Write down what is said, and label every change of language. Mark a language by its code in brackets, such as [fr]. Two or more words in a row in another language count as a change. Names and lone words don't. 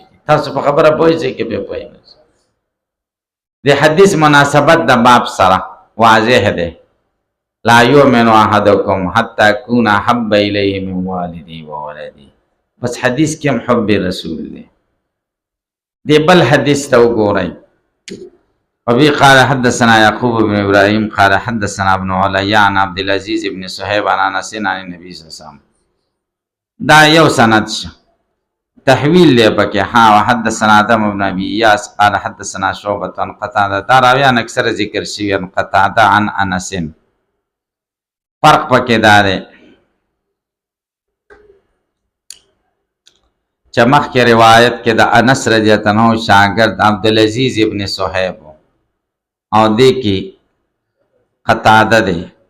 [ps] تاسو په خبره پوهېږئ که بیا پوه نه شئ. د حدیث مناسبت د باب سره واضح دی. [ar] لا یؤمن احدکم حتی اکون احب الیه من والدی و ولدی. [ps] بس حدیث کې هم حب رسول دی. دی بل حدیث ته وګورئ. [ar] وبه قال حدثنا يعقوب بن ابراهيم قال حدثنا ابن علي عن عبد العزيز بن صهيب عن انس عن النبي صلى الله عليه وسلم. [ps] دا یو سند شه تحویل لی پکې. [ar] ها وحدثنا آدم بن ابي اياس قال حدثنا شعبة عن قتادة. [ps] دا راویان اکثر ذکر شوي [ar] عن قتادة عن انس. [ps] فرق پکې دا دی چې مخکې روایت کې د انس رضی الله عنه شاګرد عبدالعزیز ابن صهیب او دې کې قتاده دی.